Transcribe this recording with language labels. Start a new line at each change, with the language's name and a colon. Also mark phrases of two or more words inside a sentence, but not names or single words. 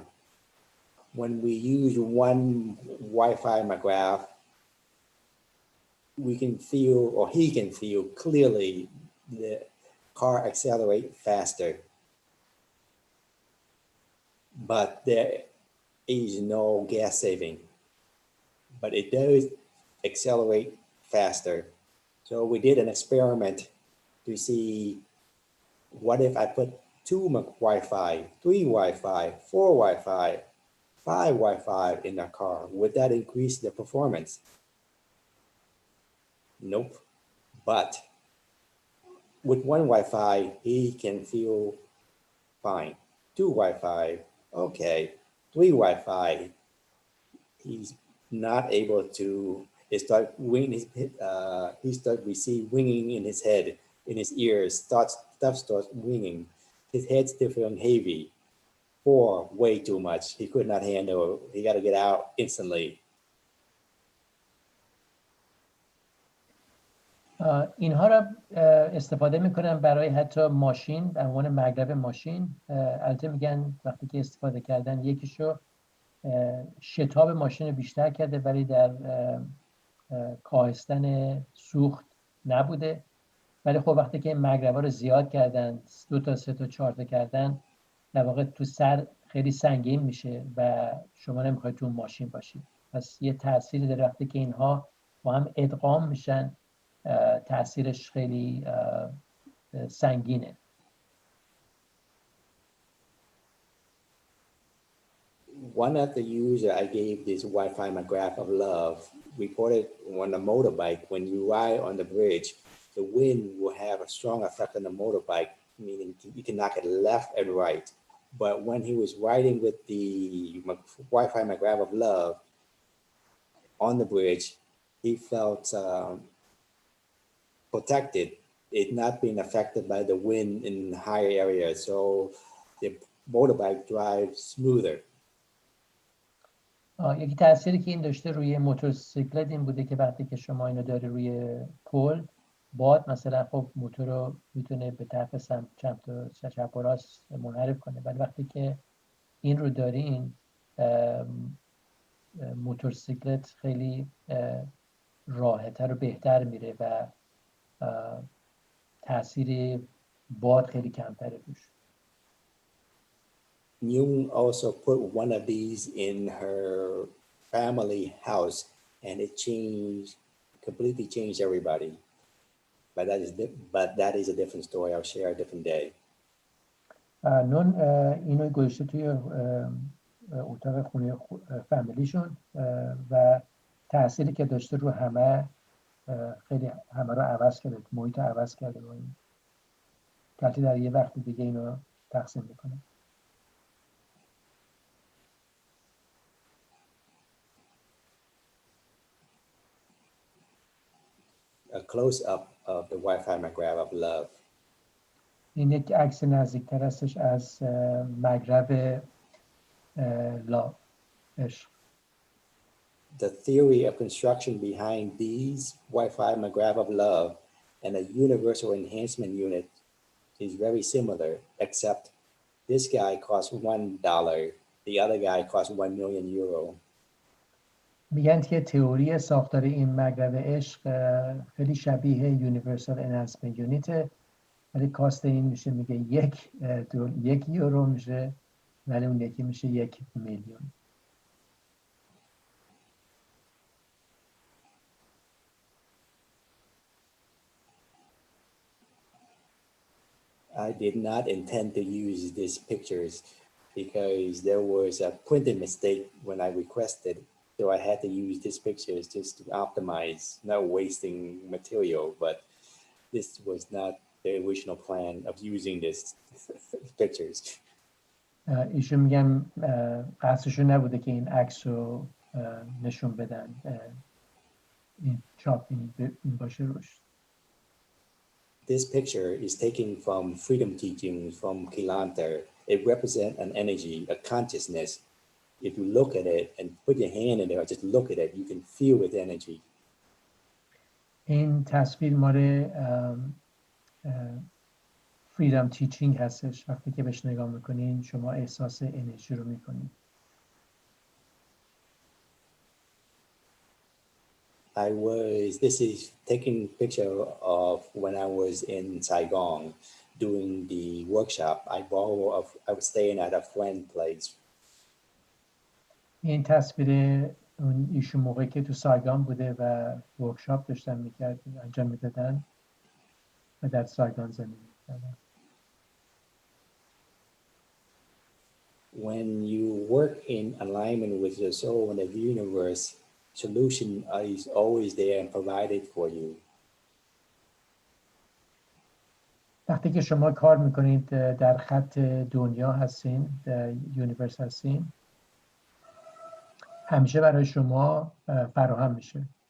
English: When we use one Wi-Fi McGrath, we can feel, or he can feel clearly, the car accelerate faster. But there is no gas saving, but it does accelerate faster. So we did an experiment to see what if I put 2 Wi-Fi, 3 Wi-Fi, 4 Wi-Fi, 5 Wi-Fi in the car. Would that increase the performance? Nope. But with 1 Wi-Fi, he can feel fine. 2 Wi-Fi, okay. 3 Wi-Fi, he's not able to. He starts receive ringing in his head, in his ears. Stuff starts ringing. His head's still feeling heavy. 4, way too much. He could not handle. He got to get out instantly.
Persian: اینها را استفاده میکنن برای حتی ماشین، به عنوان مگرب ماشین. البته میگن وقتی که استفاده کردن یکیشو شتاب ماشین رو بیشتر کرده ولی در کاهستن سوخت نبوده. ولی خب وقتی که این مگربا رو زیاد کردن، 2 تا 3 تا 4 تا کردن، در واقع تو سر خیلی سنگین میشه و شما نمیخواید تو ماشین باشید. پس یه تأثیری داره وقتی که اینها با هم ادغام میشن، تأثیرش خیلی سنگینه.
English: One of the user I gave this Wi-Fi graph of love reported on a motorbike, when you ride on the bridge, the wind will have a strong effect on the motorbike, meaning you can knock it left and right. But when he was riding with the Wi-Fi graph of love on the bridge, he felt protected. It not being affected by the wind in higher areas, so the motorbike drives smoother.
Persian: یکی تأثیری که این داشته روی موتورسیکلت این بوده که وقتی که شما اینو داری روی پل، باد مثلا خب موتور رو میتونه به طرف چپ و راست منحرف کنه، ولی وقتی که این رو دارین موتورسیکلت خیلی راحت‌تر و بهتر میره و تأثیر باد خیلی کمتره توش.
English: Myung also put one of these in her family house, and it completely changed everybody. But that is a different story. I'll share a different day.
Persian: نون اینو گذاشته توی اتاق خونه فامیلیشون و تأثیری که داشته رو همه خیلی همه رو عوض کرده، محیط رو عوض کرده. با این که در یه وقت دیگه اینو تقسیم میکنه.
English: A close-up of the Wi-Fi graph of love.
Persian: این یک عکس نزدیکتر هستش از مگرب عشق.
English: The theory of construction behind these Wi-Fi graph of love and a universal enhancement unit is very similar, except this guy costs $1, the other guy costs 1 million euro.
Persian: میگن که تئوری ساختار این مگرب عشق خیلی شبیه
English: universal enhancement unit,
Persian: ولی کاست این میشه میگه 1 یورو میشه، ولی اون یکی میشه 1 میلیون.
English: I did not intend to use these pictures because there was a printing mistake when I requested, so I had to use these pictures just to optimize, not wasting material, but this was not the original plan of using these pictures.
Persian: ایشون میگن قصدشون نبوده که این عکس رو نشون بدن، این چاپ این باشه روش.
English: This picture is taken from freedom teachings from Kilantar. It represents an energy, a consciousness. If you look at it and put your hand in there, or just look at it, you can feel its energy.
Persian: این تصویر مال
English: freedom teaching
Persian: هستش. وقتی که بهش نگاه میکنین شما احساس انرژی رو میکنین.
English: This is taking picture of when I was in Saigon doing the workshop. I was staying at a friend's place.
Persian: این تصویر ایشون موقعی که تو سایگان بوده و ورکشاپ داشتن انجام میدادن و در سایگان زندگی میکردن.
English: When you work in alignment with your soul and the universe, solution is always there and provided for you.
Persian: وقتی که شما کار میکنید در خط دنیا هستین، در یونیورس هستین، همیشه برای شما فراهم میشه.